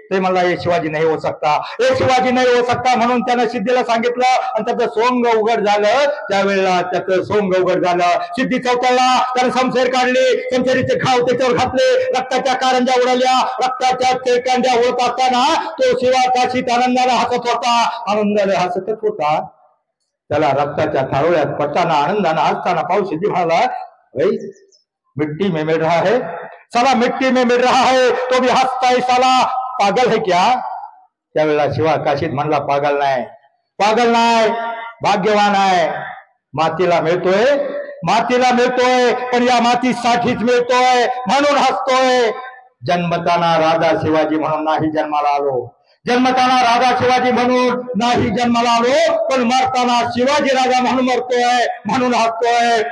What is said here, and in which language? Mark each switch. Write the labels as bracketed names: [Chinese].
[Marathi] ते म्हणला हे शिवाजी नाही होऊ शकता, हे शिवाजी नाही होऊ शकता. म्हणून त्यानं सिद्धीला सांगितलं आणि त्याचं सोंग उघड झालं. त्यावेळेला त्याचं सोंग उघड झालं. सिद्धी चौथ्याला त्यानं शमशेर काढली, शमशेरीचे घाव त्याच्यावर घातले, रक्ताच्या कारंजा उडाल्या. रक्ताच्या कारंजा उडत असताना तो शिवा काशीत आनंदाने हसत होता, आनंदाने हसतच होता. त्याला रक्ताच्या थारोळ्यात पडताना आनंदाने हसताना पाहून सिद्धी म्हणाला, [Hindi] भाई मिट्टी में मिल रहा है, साला मिट्टी में मिल रहा है, तो भी हसता है, साला पागल है क्या. [Marathi] त्यावेळेला शिवा काशीत म्हणला, पागल नाही, पागल नाही, भाग्यवान आहे. मातीला मिळतोय, मातीला मिळतोय, पण या मातीसाठीच मिळतोय म्हणून हसतोय. जन्मताना राजा शिवाजी म्हणून नाही जन्माला आलो, जन्मताना राजा शिवाजी म्हणून नाही जन्माला आलो, पण मरताना शिवाजी राजा म्हणून मरतोय म्हणून हसतोय.